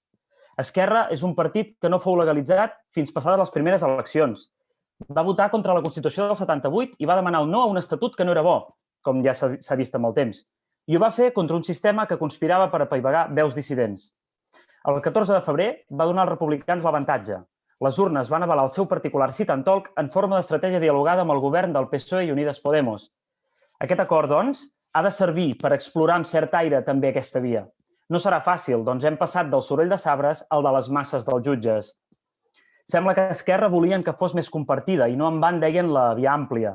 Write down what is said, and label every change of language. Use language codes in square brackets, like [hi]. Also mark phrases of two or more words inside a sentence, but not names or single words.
[ca] Esquerra és un partit que no fou legalitzat fins passades les primeres eleccions. Va votar contra la Constitució del 78 i va demanar el no a un estatut que no era bo, com ja s'ha vist amb el temps. I ho va fer contra un sistema que conspirava per apaivagar veus dissidents. El 14 de febrer va donar als republicans l'avantatge. Les urnes van avalar el seu particular [en] sit and talk [ca] en forma d'estratègia dialogada amb el govern del PSOE i Unides Podemos. Aquest acord, doncs, ha de servir per explorar amb cert aire també aquesta via. No serà fàcil, doncs hem passat del soroll de sabres al de les masses dels jutges. Sembla que Esquerra volien que fos més compartida i no en van deien la via àmplia.